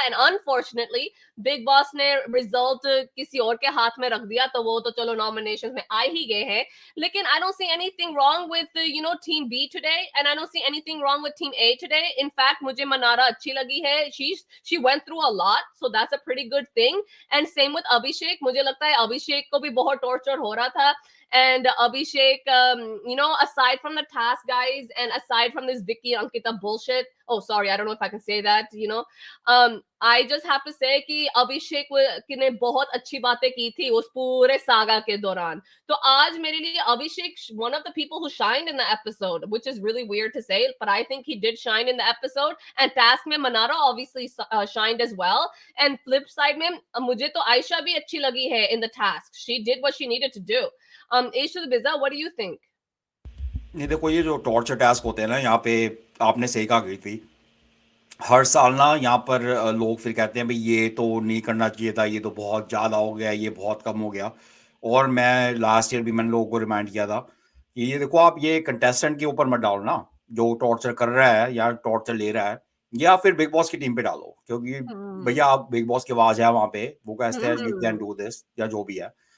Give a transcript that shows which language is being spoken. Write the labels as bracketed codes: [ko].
[hi] And unfortunately big boss ने result किसी और के हाथ में रख दिया, तो वो तो चलो नॉमिनेशन में आ ही गए हैं। [en] लेकिन I don't see anything wrong with, you know, team B today, and I don't see anything wrong with team A today. In fact मुझे मनारा अच्छी लगी है, she went through a lot, so that's a pretty good thing. [hi] And same with अभिषेक, मुझे लगता है अभिषेक को भी बहुत टॉर्चर हो रहा था। [en] And Abhishek, you know, aside from the task, guys, and aside from this Vicky Ankita bullshit, oh, sorry, I don't know if I can say that, you know, I just have to say कि अभिषेक ने बहुत अच्छी बातें की थी उस पूरे saga के दौरान। तो आज मेरे लिए Abhishek, one of the people who shined in the episode, which is really weird to say, but I think he did shine in the episode. And task में Manarra obviously shined as well. [hi] And flip side में मुझे तो आयशा भी अच्छी लगी है in the task. [en] She did what she needed to do. Ayesha Biza, what do you think? [hi] नहीं देखो, ये जो टॉर्चर टास्क होते हैं ना, यहाँ पे आपने सही कहा गई थी। हर साल ना यहाँ पर लोग फिर कहते हैं भाई ये तो नहीं करना चाहिए था, ये तो बहुत ज़्यादा हो गया, ये बहुत कम हो गया। और मैं लास्ट ईयर भी मैंने लोगों को रिमाइंड किया था कि ये देखो, आप ये कंटेस्टेंट के ऊपर मत डालो ना, जो टॉर्चर कर रहा है या टॉर्चर ले रहा है, या फिर बिग बॉस की टीम पे डालो, क्योंकि भैया आप बिग बॉस की आवाज़ है वहाँ पे, वो कहते हैं यू कैन डू दिस या जो भी है।